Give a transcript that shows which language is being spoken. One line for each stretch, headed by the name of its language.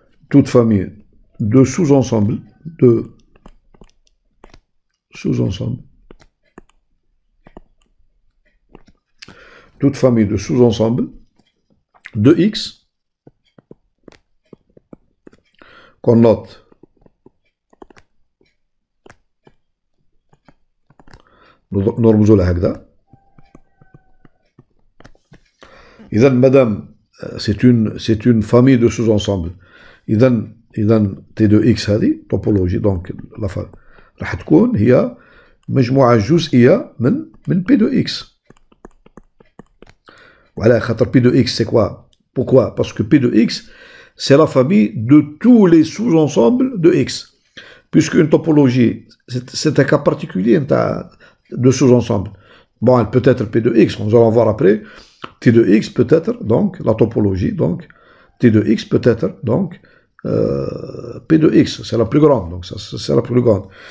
French: toute famille de sous-ensembles de sous-ensembles, toute famille de sous-ensembles de X qu'on note
Arabic: نرمزوا لها هكذا. إذا مادام
French: c'est une famille de sous-ensembles،
Arabic: إذا T2X هذه توبولوجي دونك راح تكون هي مجموعة جزئية من P2X. وعلى خاطر
French: P2X c'est quoi؟ Pourquoi? Parce que P2X c'est la famille de tous les sous-ensembles de X. Puisque une topologie c'est un cas particulier de sous-ensemble. Bon, elle peut être P2X, nous allons voir après. T2X peut être donc la topologie, donc T2X peut être donc P2X, c'est la plus grande, donc c'est la plus grande.